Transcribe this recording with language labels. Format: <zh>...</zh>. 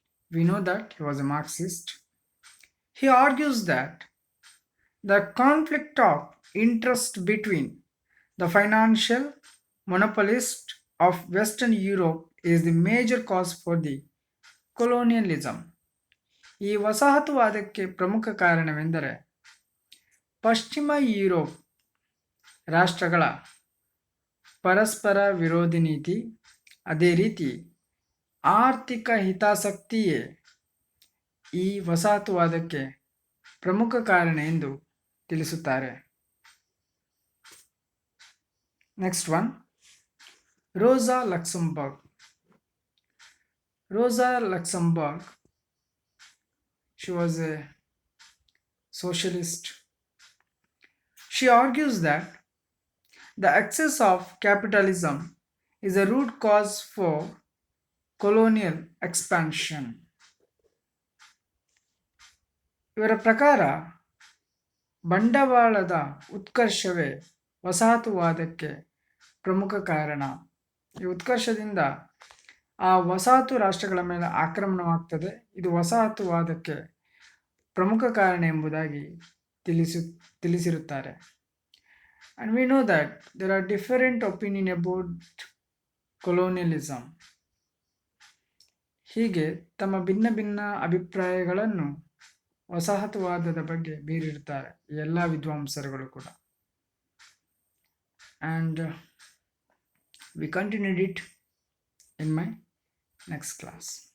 <en>We know that he was a Marxist. He argues that the conflict of interest between the financial monopolists of Western Europe is the major cause for the colonialism.</en> <kn>ಈ ವಸಾಹತುವಾದಕ್ಕೆ ಪ್ರಮುಖ ಕಾರಣವೆಂದರೆ ಪಶ್ಚಿಮ Europe ರಾಷ್ಟ್ರಗಳ ಪರಸ್ಪರ ವಿರೋಧಿ ನೀತಿ, ಅದೇ ರೀತಿ ಆರ್ಥಿಕ ಹಿತಾಸಕ್ತಿಯೇ ಈ ವಸಾಹತುವಾದಕ್ಕೆ ಪ್ರಮುಖ ಕಾರಣ ಎಂದು ತಿಳಿಸುತ್ತಾರೆ.</kn> <en>Next one, Rosa Luxemburg. Rosa Luxemburg, she was a socialist. She argues that the excess of capitalism is a root cause for colonial expansion.</en> <kn>ಇವರ ಪ್ರಕಾರ ಬಂಡವಾಳದ ಉತ್ಕರ್ಷವೇ ವಸಾಹತುವಾದಕ್ಕೆ ಪ್ರಮುಖ ಕಾರಣ. ಈ ಉತ್ಕರ್ಷದಿಂದ ಆ ವಸಾಹತು ರಾಷ್ಟ್ರಗಳ ಮೇಲೆ ಆಕ್ರಮಣವಾಗ್ತದೆ. ಇದು ವಸಾಹತುವಾದಕ್ಕೆ ಪ್ರಮುಖ ಕಾರಣ ಎಂಬುದಾಗಿ ತಿಳಿಸಿರುತ್ತಾರೆ.</kn> <en>And we know that there are different opinion about colonialism.</en> <kn>ಹೀಗೆ ತಮ್ಮ ಭಿನ್ನ ಭಿನ್ನ ಅಭಿಪ್ರಾಯಗಳನ್ನು ವಸಾಹತುವಾದದ ಬಗ್ಗೆ ಬೀರಿರುತ್ತಾರೆ ಎಲ್ಲ ವಿದ್ವಾಂಸರುಗಳು ಕೂಡ.</kn> <en>And we continued it in my next class.</en>